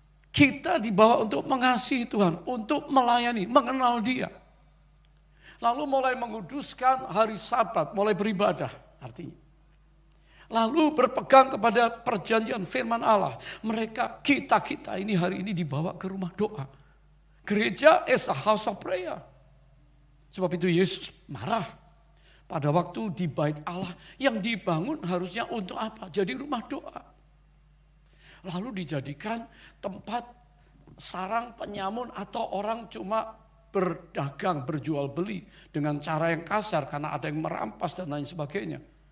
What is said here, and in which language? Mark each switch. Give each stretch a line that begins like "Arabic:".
Indonesian: Kita dibawa untuk mengasihi Tuhan. Untuk melayani, mengenal Dia. Lalu mulai menguduskan hari Sabat, mulai beribadah artinya. Lalu berpegang kepada perjanjian firman Allah. Mereka, kita ini hari ini dibawa ke rumah doa.
English: Gereja is a house of prayer.
Indonesian: Sebab itu Yesus marah pada waktu di bait Allah yang dibangun harusnya untuk apa? Jadi rumah doa. Lalu dijadikan tempat sarang penyamun atau orang cuma berdagang, berjual beli dengan cara yang kasar karena ada yang merampas dan lain sebagainya.